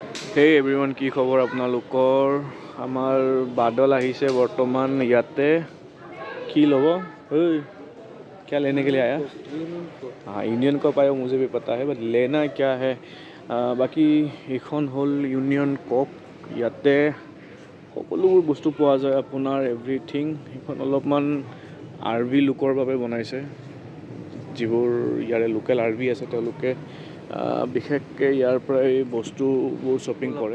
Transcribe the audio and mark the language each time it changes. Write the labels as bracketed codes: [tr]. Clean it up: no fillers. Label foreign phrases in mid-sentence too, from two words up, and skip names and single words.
[as] হে এভৰিৱান, কি খবৰ আপোনালোকৰ? আমাৰ বাদল আহিছে বৰ্তমান ইয়াতে। কি ল'ব? [hi] ঐ क्या लेने के लिए आया? हाँ, यूनियन कप आया मुझे भी पता है, बट लेना क्या है? [as] বাকী এইখন হ'ল ইউনিয়ন কপ। ইয়াতে সকলোবোৰ বস্তু পোৱা যায়, আপোনাৰ এভৰিথিং। এইখন অলপমান আৰবি লোকৰ বাবে বনাইছে, যিবোৰ ইয়াৰে লোকেল আৰবি আছে তেওঁলোকে বিশেষকৈ ইয়াৰ পৰাই বস্তুবোৰ শ্বপিং কৰে।